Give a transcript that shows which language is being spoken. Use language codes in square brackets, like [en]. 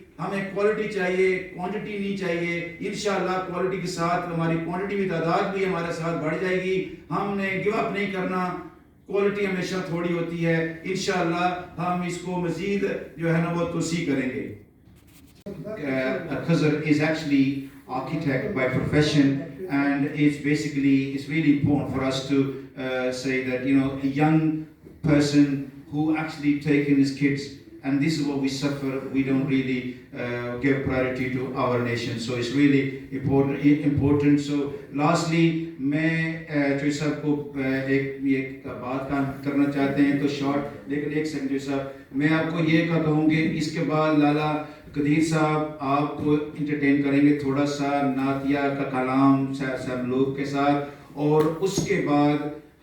[ur] ہمیں کوالٹی چاہیے، کوانٹٹی نہیں چاہیے. انشاءاللہ کوالٹی کے ساتھ ہماری کوانٹٹی بھی تعداد بھی ہمارے ساتھ بڑھ جائے گی. ہم نے گیو اپ نہیں کرنا، کوالٹی ہمیشہ تھوڑی ہوتی ہے. انشاءاللہ ہم اس کو مزید جو ہے نا وہ توسیع کریں گے. [en] Khazar is actually architect by profession, and it's really important for us to say that a young person who actually taken his kids, and this is what we suffer. We don't really give priority to our nation, so it's really important. So lastly [ur] میں چوئی صاحب کو ایک بات کرنا چاہتے ہیں تو short, لیکن ایک سیکنڈ چوئی صاحب میں آپ کو یہ کہوں گے اس کے بعد لالا قدیر صاحب آپ کو انٹرٹین کریں گے تھوڑا سا نعتیہ کا کلام صاحب لوگ کے ساتھ، اور اس کے بعد